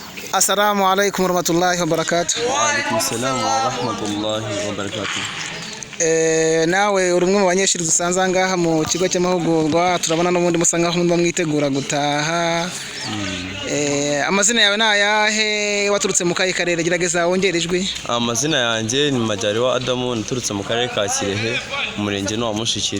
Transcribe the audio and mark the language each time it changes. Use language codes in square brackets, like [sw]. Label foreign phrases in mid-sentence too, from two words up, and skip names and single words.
[ar] السلام عليكم ورحمة الله وبركاته. وعليكم السلام ورحمة الله وبركاته. [rw] Nawe uri umwe mu banyeshuri dusanze ngaha mu kigo cy'amahugurwa, turabona n'ubundi musa nkaho mwitegura gutaha. Amazina yawe nayahe, waturutse mu kayi karere? Gerageza wongere ijwi. Amazina yanjye ni Majaliwa Adamu, naturutse mu karere ka Kirehe, umurenge wa Mushikiri.